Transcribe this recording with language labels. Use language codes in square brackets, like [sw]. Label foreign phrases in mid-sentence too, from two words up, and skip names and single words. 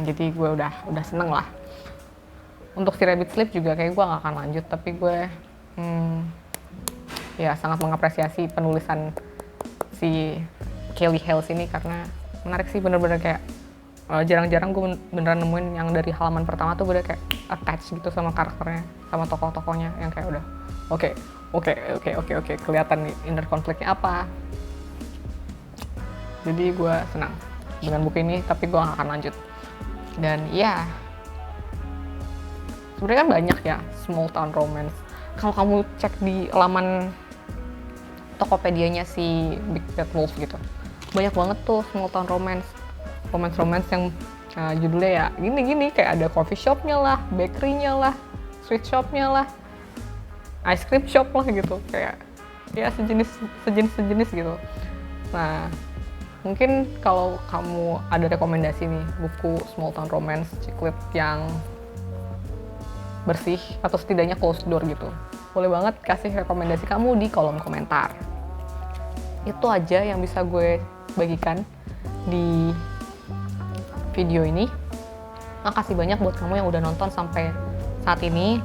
[id] Jadi gue udah seneng lah. Untuk si Rabbit Sleep juga kayak gue gak akan lanjut, tapi gue ya sangat mengapresiasi penulisan si Kelly Hales ini karena menarik sih, bener-bener kayak jarang-jarang gue beneran nemuin yang dari halaman pertama tuh gue udah kayak attach gitu sama karakternya, sama tokoh-tokohnya, yang kayak udah oke, kelihatan nih inner konfliknya apa. Jadi gue senang dengan buku ini, tapi gue gak akan lanjut. Dan ya, sebenarnya kan banyak ya [en] small town romance. [id] Kalau kamu cek di laman Tokopedia-nya si Big Bad Wolf gitu, banyak banget tuh [en] small town romance [id] yang judulnya ya gini-gini, kayak ada [en] coffee shop- [id] nya lah, bakery-nya lah, [en] sweet shop- [id] nya lah, [en] ice cream shop [id] lah gitu, kayak ya sejenis gitu. Nah, mungkin kalau kamu ada rekomendasi nih buku [en] small town romance chick lit [id] yang bersih atau setidaknya [en] closed door [id] gitu, boleh banget kasih rekomendasi kamu di kolom komentar. Itu aja yang bisa gue bagikan di video ini. Makasih banyak buat kamu yang udah nonton sampai saat ini.